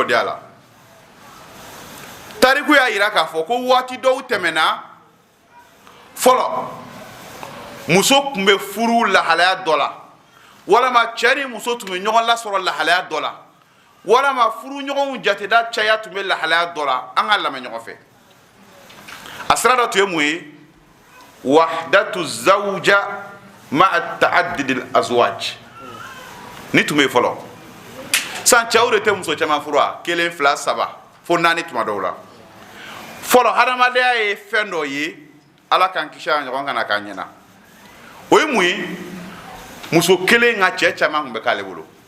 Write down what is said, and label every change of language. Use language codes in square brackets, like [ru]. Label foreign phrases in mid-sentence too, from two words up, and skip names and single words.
[bm] di a la tariku y'a yira k'a fɔ ko waati dɔw tɛmɛna fɔlɔ muso tun bɛ furu lahalaya dɔ la walama cɛ ni muso tun bɛ ɲɔgɔn lasɔrɔ lahalaya dɔ la walama furu ɲɔgɔnw jateda caya tun bɛ lahalaya dɔ la an ka lamɛn ɲɔgɔn fɛ a sira dɔ tun ye mun ye [ar] وحدة الزوجة مع تعدد الأزواج [bm] ni tun bɛ yen fɔlɔ san cɛw de tɛ muso caman furu a 1 2 3 fo 4 tuma dɔw la fɔlɔ hadamadenya ye fɛn dɔ ye ala k'an kisi a ɲɔgɔn kana k'an ɲɛna o ye mun ye muso kelen ka cɛ caman tun bɛ k'ale bolo